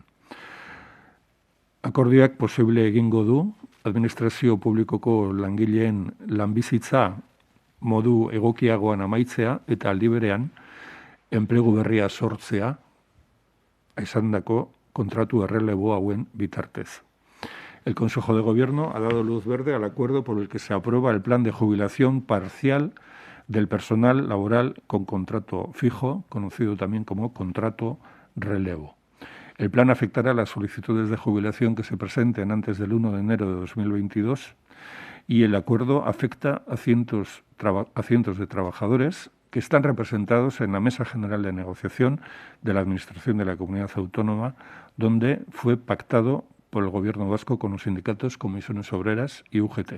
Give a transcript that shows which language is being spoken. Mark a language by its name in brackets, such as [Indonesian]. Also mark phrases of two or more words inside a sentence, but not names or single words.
[Basque] Akordioak posible egingo du administrazio publikoko langileen lanbizitza modu egokiagoan amaitzea eta aldi berean enplegu berria sortzea esandako kontratu errelebo hauen bitartez. [Spanish] El Consejo de Gobierno ha dado luz verde al acuerdo por el que se aprueba el plan de jubilación parcial del personal laboral con contrato fijo, conocido también como contrato relevo. El plan afectará las solicitudes de jubilación que se presenten antes del 1 de enero de 2022 y el acuerdo afecta a cientos de trabajadores que están representados en la Mesa General de Negociación de la Administración de la Comunidad Autónoma, donde fue pactado por el Gobierno vasco con los sindicatos, Comisiones Obreras y UGT.